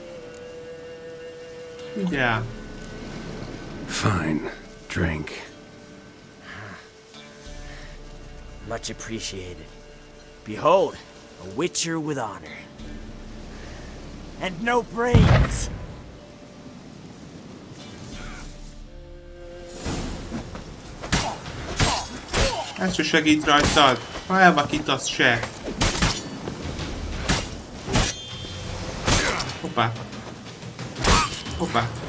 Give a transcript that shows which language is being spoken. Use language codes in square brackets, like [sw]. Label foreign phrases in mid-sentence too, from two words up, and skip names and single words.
[hu] Mindjárt. [en] Fine. Drink. Much appreciated. Behold, a witcher with honor. And no brains! [hu] Ez se segít rajtad. Ha elvakítasz se. Hoppá. Hoppá.